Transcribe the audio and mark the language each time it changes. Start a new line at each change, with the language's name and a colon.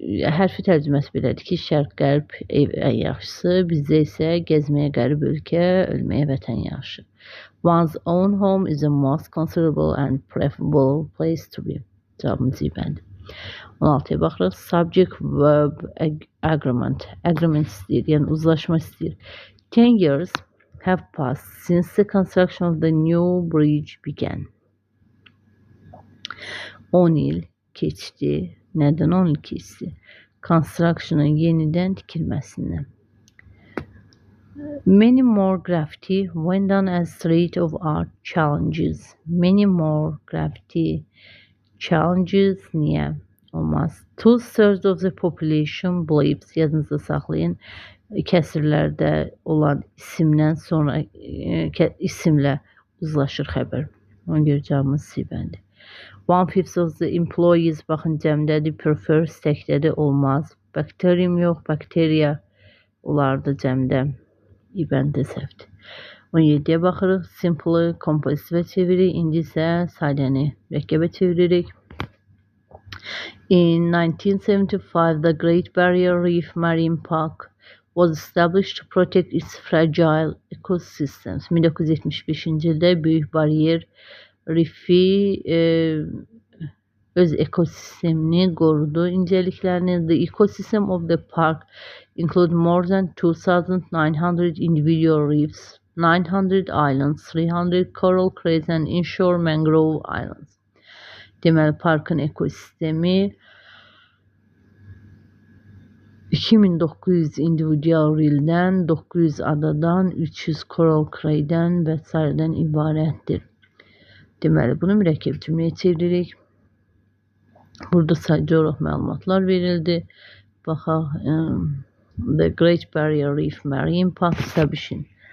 Azerbaijani: Hərfi tərcüməsi belədir ki, şərq, qərb ev ən yaxşısı, bizdə isə gəzməyə qərib ölkə, ölməyə vətən yaxşı.
English: One's own home is the most considerable and preferable place to be.
Azerbaijani: Cavabımız ibəndir. 16'ya baxırıq.
English: Subject, verb, agreement.
Azerbaijani: Agreement istəyir, yəni uzlaşma istəyir.
English: 10 years have passed since the construction of the new bridge began.
Azerbaijani: 10 il keçdi. Nədən 10 il keçdi? construction'ın yenidən tikilməsindən.
English: Many more graffiti went down as street of art challenges. Many more graffiti challenges
Azerbaijani: niyə olmaz?
English: 2/3 of the population believes,
Azerbaijani: yadınızda saxlayın, kəsirlərdə olan isimdən sonra isimlə uzlaşır xəbər. Ona görə cavabımız C bəndi.
English: 1/5 of the employees,
Azerbaijani: baxın cəmdədir, prefers təkdədir, olmaz. Bacterium yox, bakteriya olardı cəmdə. İ bəndə səhvdir. 17-yə baxırıq. Simple, kompozisivə çeviririk. İndi isə sadəni mürəkkəbə çeviririk.
English: In 1975, the Great Barrier Reef Marine Park was established to protect its fragile ecosystems.
Azerbaijani: 1975-ci ildə Böyük Bariyer Rifi öz ekosistemini qorudu, incəliklərini.
English: The ecosystem of the park include more than 2,900 individual reefs, 900 islands, 300 coral crays and inshore mangrove islands.
Azerbaijani: Deməli, parkın ekosistemi 2900 individual reeldən, 900 adadan, 300 coral cray'dən və s.dən ibarətdir. Deməli, bunu mürəkkəb cümləyə çeviririk. Burada sadəcə olaraq məlumatlar verildi. Baxaq,
English: The Great Barrier Reef Marine Park established.